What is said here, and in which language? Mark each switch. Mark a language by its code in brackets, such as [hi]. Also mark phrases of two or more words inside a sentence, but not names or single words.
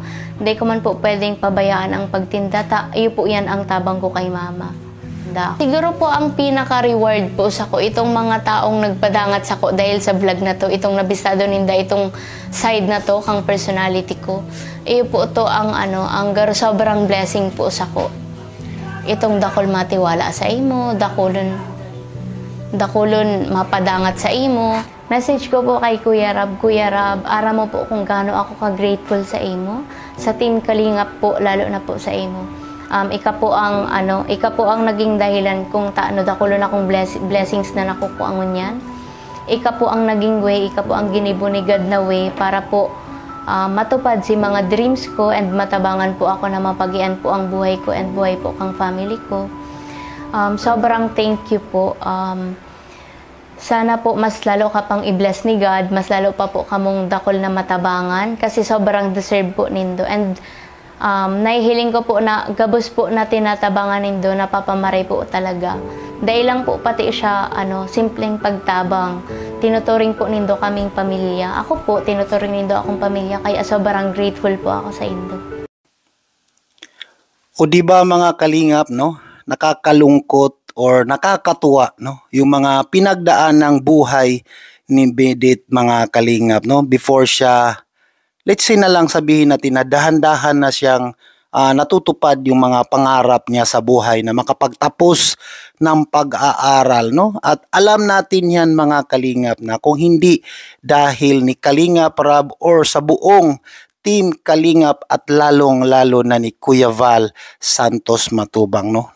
[bik] Hindi ko man po pwedeng pabayaan ang pagtinda. Iyo po yan ang tabang ko kay mama. [tl] maganda. [bik] Siguro po ang pinaka-reward po sa ko, itong mga taong nagpadangat sa ko dahil sa vlog na to, itong nabisado ninda, itong side na to, kang personality ko. Iyo po to ang sobrang blessing po sa ko. Itong dakol matiwala sa imo, dakulon mapadangat sa imo. Message ko po kay Kuya Rab, ara mo po kung gaano ako ka-grateful sa imo. Sa Team Kalingap po, lalo na po sa imo. Ika po ang naging dahilan kung dakulon akong blessings na nakukuha ngunyan. Ika po ang naging way, ika po ang ginibo ni God na way para po matupad si mga dreams ko and matabangan po ako na mapagian po ang buhay ko and buhay po kang family ko. Sobrang [en] thank you [bik] po. Sana po mas lalo ka pang i-bless ni God, mas lalo pa po kamong dakol na matabangan kasi sobrang deserve po nindo. And nahihiling ko po na gabos po na tinatabangan nindo, napapamaray po talaga. Dahil lang po pati siya simpleng pagtabang. Tinuturing po nindo kaming pamilya. Ako po, tinuturing nindo akong pamilya kaya sobrang grateful po ako sa indo. [tl] O di ba mga kalingap, no? Nakakalungkot or nakakatuwa, no? Yung mga pinagdaan ng buhay ni Medit, mga kalingap, no? Before siya, [en] let's say [tl] na lang sabihin natin na dahan-dahan na siyang natutupad yung mga pangarap niya sa buhay na makapagtapos ng pag-aaral, no? At alam natin yan mga kalingap na kung hindi dahil ni Kalingap Rab or sa buong Team Kalingap at lalong-lalo na ni Kuya Val Santos Matubang, no?